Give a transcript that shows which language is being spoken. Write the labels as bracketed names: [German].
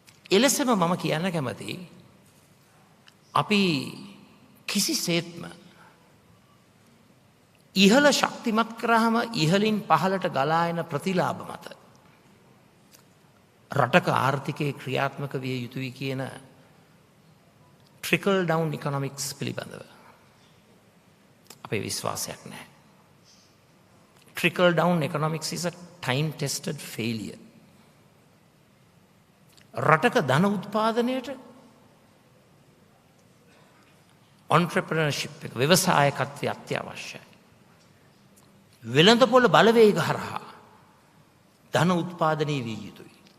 [Sinhala] එලෙසම මම කියන්න කැමතියි අපි කිසිසේත්ම ඉහළ ශක්තිමත් කරාම ඉහළින් පහළට ගලා එන ප්‍රතිලාභ මත රටක ආර්ථිකයේ ක්‍රියාත්මක විය යුතුයි කියන trickle down economics පිළිබඳව අපේ විශ්වාසයක් නැහැ. [English] Trickle down economics is a time tested failure. [Sinhala] රටක ධන උත්පාදනයට entrepreneurship එක ව්‍යවසායකත්වය අත්‍යවශ්‍යයි. වෙළඳපොළ බලවේග හරහා ධන උත්පාදනය විය යුතුයි.